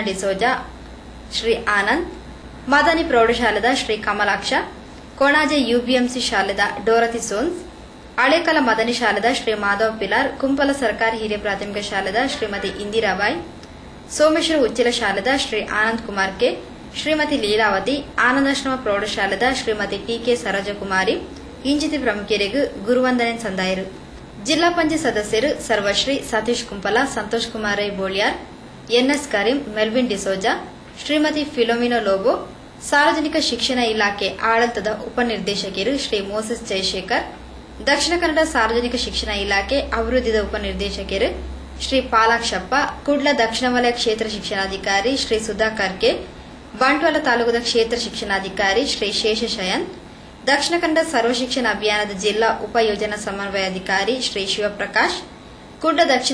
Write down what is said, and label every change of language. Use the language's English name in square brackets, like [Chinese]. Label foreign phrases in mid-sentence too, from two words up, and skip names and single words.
[Tulu] ಡಿಸೋಜಾ, ಶ್ರೀ ಆನಂದ್, ಮದನಿ ಪ್ರೌಢಶಾಲೆದ ಶ್ರೀ ಕಮಲಾಕ್ಷ, ಕೊಣಾಜೆ ಯುಬಿಎಂಸಿ ಶಾಲೆದ ಡೋರತಿ ಸೋನ್ಸ್, ಹಳೇಕಲ ಮದನಿ ಶಾಲೆದ ಶ್ರೀ ಮಾಧವ್ ಪಿಲಾರ್, ಕುಂಪಲ ಸರ್ಕಾರಿ ಹಿರಿಯ ಪ್ರಾಥಮಿಕ ಶಾಲೆದ ಶ್ರೀಮತಿ ಇಂದಿರಾಬಾಯಿ, ಸೋಮೇಶ್ವರ ಉಚ್ಚಿಲ ಶಾಲೆದ ಶ್ರೀ ಆನಂದ್ ಕುಮಾರ್ ಕೆ, ಶ್ರೀಮತಿ ಲೀಲಾವತಿ, ಆನಂದಾಶ್ರಮ ಪ್ರೌಢಶಾಲೆದ ಶ್ರೀಮತಿ ಟಿಕೆ ಸರೋಜಕುಮಾರಿ ಇಂಚಿತಿ ಪ್ರಮುಖರಿಗೆ ಗುರುವಂದನೆ ಸಂದಾಯರು. ಜಿಲ್ಲಾ ಪಂಚಾಯತ್ ಸದಸ್ಯರು ಸರ್ವಶ್ರೀ ಸತೀಶ್ ಕುಂಪಲ, ಸಂತೋಷ್ ಕುಮಾರ್ ರೈ ಬೋಳಿಯಾರ್, ಎನ್ಎಸ್ ಕರೀಂ, ಮೆಲ್ವಿನ್ ಡಿಸೋಜಾ, ಶ್ರೀಮತಿ ಫಿಲೋಮಿನಾ ಲೋಬೋ, ಸಾರ್ವಜನಿಕ ಶಿಕ್ಷಣ ಇಲಾಖೆ ಆಡಳಿತದ ಉಪನಿರ್ದೇಶಕರು ಶ್ರೀ ಮೋಸಸ್ ಜಯಶೇಖರ್, ದಕ್ಷಿಣ ಕನ್ನಡ ಸಾರ್ವಜನಿಕ ಶಿಕ್ಷಣ ಇಲಾಖೆ ಅಭಿವೃದ್ಧಿದ ಉಪನಿರ್ದೇಶಕರು ಶ್ರೀ ಪಾಲಾಕ್ಷಪ್ಪ, ಕುಡ್ಲ ದಕ್ಷಿಣ ವಲಯ ಕ್ಷೇತ್ರ ಶಿಕ್ಷಣಾಧಿಕಾರಿ ಶ್ರೀ ಸುಧಾಕರ್ ಕೆ, ಬಂಟ್ವಾಳ ತಾಲೂಕದ ಕ್ಷೇತ್ರ ಶಿಕ್ಷಣಾಧಿಕಾರಿ ಶ್ರೀ ಶೇಷಶಯನ್, ದಕ್ಷಿಣ ಕನ್ನಡ ಸರ್ವ ಶಿಕ್ಷಣ ಅಭಿಯಾನದ ಜಿಲ್ಲಾ ಉಪಯೋಜನಾ ಸಮನ್ವಯಾಧಿಕಾರಿ ಶ್ರೀ ಶಿವಪ್ರಕಾಶ್, ಕುಡ್ಲ ದಕ್ಷಿಣ